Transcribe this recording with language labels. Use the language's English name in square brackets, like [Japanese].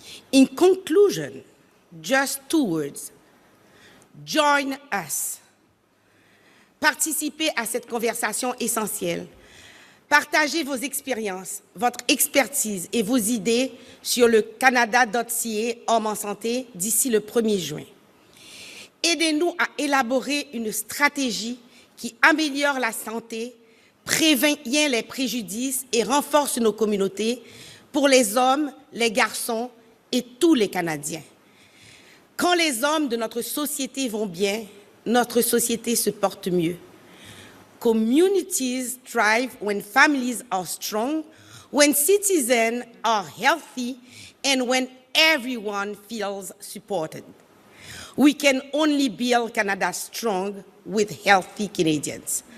[English] In conclusion, just 2 words. Join us. [French] Participez à cette conversation essentielle. Partagez vos expériences, votre expertise et vos idées sur le canada.ca Hommes en santé d'ici le 1er juin. Aidez-nous à élaborer une stratégie qui améliore la santé, prévient les préjudices et renforce nos communautés pour les hommes, les garçons et tous les Canadiens. Quand les hommes de notre société vont bien, notre société se porte mieux. [English] Communities thrive when families are strong, when citizens are healthy, and when everyone feels supported. We can only build Canada strong with healthy Canadians.